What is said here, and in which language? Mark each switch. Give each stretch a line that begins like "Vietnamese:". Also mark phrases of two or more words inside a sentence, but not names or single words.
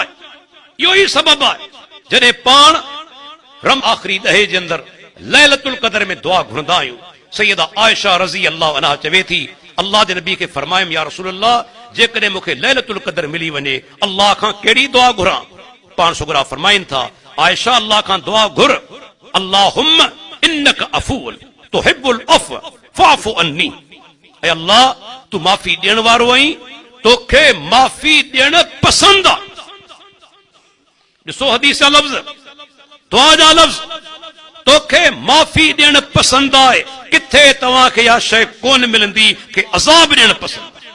Sindhi: इहो ई सबबु आहे जॾहिं पाण रम आख़िरी ॾहे जे अंदरि लैलतुल क़दर में दुआ घुरंदा आहियूं। सैयदा आयशा रज़ी अल्लाह अन्हा चवे थी अल्लाह जे नबी खे फरमायमि
Arabic: يا رسول الله
Sindhi: जेकॾहिं मूंखे लैलतुल क़दर मिली वञे अल्लाह खां कहिड़ी दुआ घुरां? पाण सुगरा फरमाइनि था आयशा अल्लाह खां दुआ घुर
Arabic: اللهم إنك عفو تحب العفو فاعف عني.
Sindhi: ऐ अल्लाह तू माफ़ी ॾियण वारो आहीं, तोखे माफ़ी ॾियण पसंदि आहे। ॾिसो हदीस जा लफ़्ज़, दुआ जा लफ़्ज़, तोखे माफ़ी ॾियण पसंदि आहे। किथे तव्हांखे इहा शइ कोन मिलंदी कि अज़ाब ॾियण पसंदि आहे।